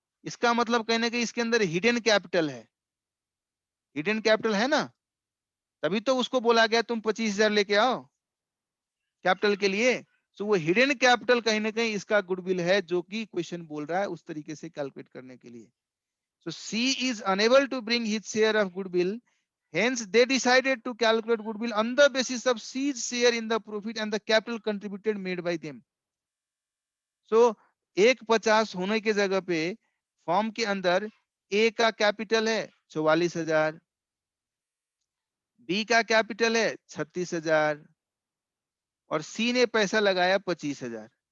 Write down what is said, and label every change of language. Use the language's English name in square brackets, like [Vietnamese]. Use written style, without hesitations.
[Hindi] इसका मतलब कहीं ना कहीं इसके अंदर हिडन कैपिटल है, हिडन कैपिटल है ना, तभी तो उसको बोला गया तुम 25,000 लेके आओ कैपिटल के लिए। सो वो हिडन कैपिटल कहीं ना कहीं इसका गुडविल है, जो कि क्वेश्चन बोल रहा है उस तरीके से कैलकुलेट करने के लिए। [English] So C is unable to bring his share of goodwill, hence they decided to calculate goodwill on the basis of C's share in the profit and the capital contributed made by them. [Hindi] so 150 होने के जगह पे form के अंदर ए का capital है 44,000, B का capital है 36,000 और सी ने पैसा लगाया 25,000।